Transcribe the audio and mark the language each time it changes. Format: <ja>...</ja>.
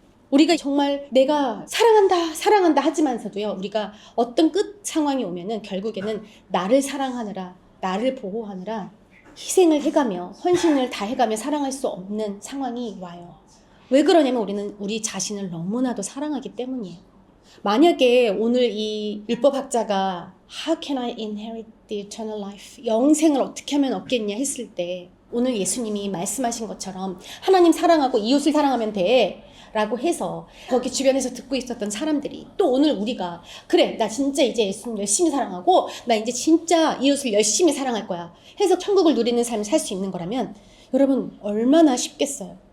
<ko>우리가 정말 내가 사랑한다 사랑한다 하지만서도요, 우리가 어떤 끝 상황이 오면은 결국에는 나를 사랑하느라, 나를 보호하느라 희생을 해가며 헌신을 다 해가며 사랑할 수 없는 상황이 와요. 왜 그러냐면 우리는 우리 자신을 너무나도 사랑하기 때문이에요. 만약에 오늘 이 율법학자가</ko> <en>How can I inherit the eternal life?</en> <ko>영생을 어떻게 하면 얻겠냐 했을 때 오늘 예수님이 말씀하신 것처럼 하나님 사랑하고 이웃을 사랑하면 돼 라고 해서 거기 주변에서 듣고 있었던 사람들이 또 오늘 우리가 그래 나 진짜 이제 예수님 열심히 사랑하고 나 이제 진짜 이웃을 열심히 사랑할 거야 해서 천국을 누리는 삶을 살 수 있는 거라면 여러분 얼마나 쉽겠어요.</ko>